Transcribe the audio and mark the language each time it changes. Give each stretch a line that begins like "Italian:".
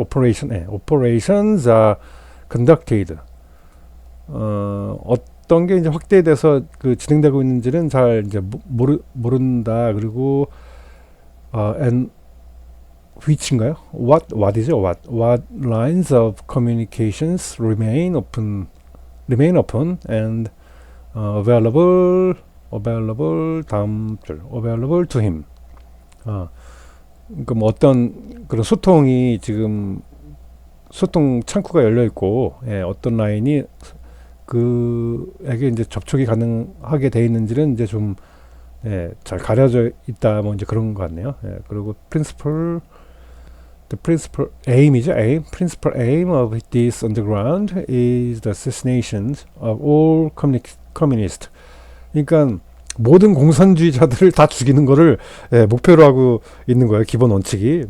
English: operations are conducted.
Korean: 어떤 게 이제 확대돼서 그 진행되고 있는지는 잘 이제 모른다. 그리고
English: and which
Korean: 인가요?
English: what이죠? what lines of communications remain open and available
Korean: 다음 줄
English: available to him.
Korean: 그러니까 뭐 어떤 그런 소통이 지금 소통 창구가 열려 있고, 예, 어떤 라인이 그에게 이제 접촉이 가능하게 돼 있는지는 이제 좀, 예, 잘 가려져 있다 뭐 이제 그런 것 같네요.
English: 예, 그리고 the principal principal aim of this underground is the assassination of all communists.
Korean: 그러니까 모든 공산주의자들을 다 죽이는 거를, 예, 목표로 하고 있는 거예요. 기본 원칙이.